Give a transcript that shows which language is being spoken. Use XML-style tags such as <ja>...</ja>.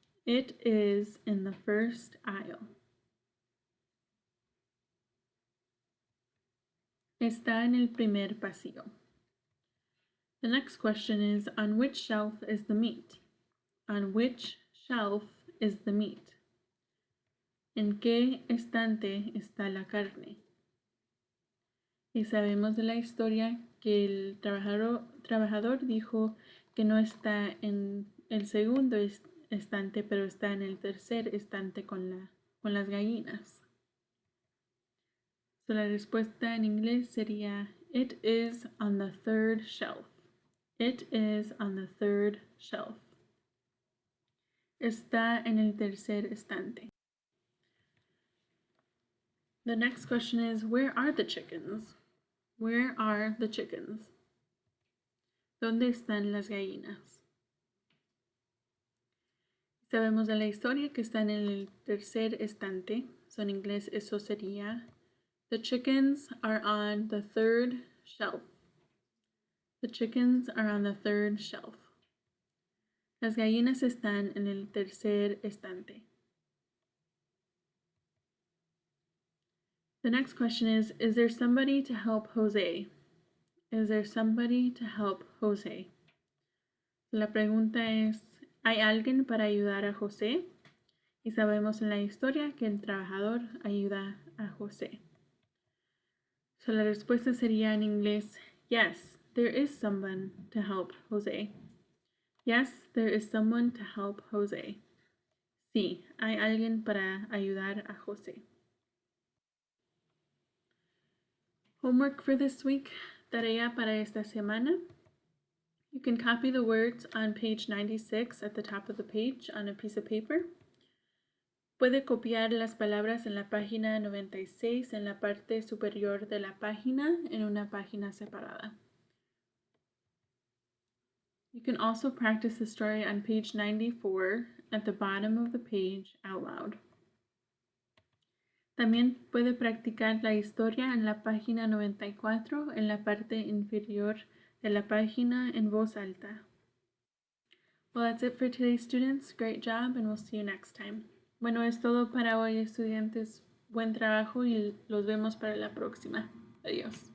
<en>It is in the first aisle.</en> <es>Está en el primer pasillo.</es> <en>The next question is, on which shelf is the meat? On which shelf is the meat?</en> <es>¿En qué estante está la carne? Y sabemos de la historia que el trabajador dijo que no está en el segundo estante, pero está en el tercer estante con las gallinas.</es> <en>So,</en> <es>la respuesta en inglés sería,</es> <en>it is on the third shelf. It is on the third shelf.</en> <es>Está en el tercer estante.</es> <en>The next question is, where are the chickens? Where are the chickens?</en> <es>¿Dónde están las gallinas? Sabemos de la historia que están en el tercer estante.</es> <en>So,</en> <es>en inglés eso sería,</es> <en>the chickens are on the third shelf. The chickens are on the third shelf.</en> <es>Las gallinas están en el tercer estante.</es> <en>The next question is there somebody to help Jose? Is there somebody to help Jose?</en> <es>La pregunta es, ¿hay alguien para ayudar a José? Y sabemos en la historia que el trabajador ayuda a José.</es> <en>So,</en> <es>la respuesta sería en inglés,</es> <en>yes, there is someone to help Jose. Yes, there is someone to help Jose.</en> <es>Sí, hay alguien para ayudar a José.</es> <en>Homework for this week,</en> <es>tarea para esta semana.</es> <en>You can copy the words on page 96 at the top of the page on a piece of paper.</en> <es>Puede copiar las palabras en la página 96 en la parte superior de la página en una página separada.</es> <en>You can also practice the story on page 94 at the bottom of the page out loud.</en> <es>También puede practicar la historia en la página 94 en la parte inferior de la página en voz alta.</es> <en>Well, that's it for today, students. Great job, and we'll see you next time.</en> <es>Bueno, es todo para hoy, estudiantes. Buen trabajo y los vemos para la próxima. Adiós.</es>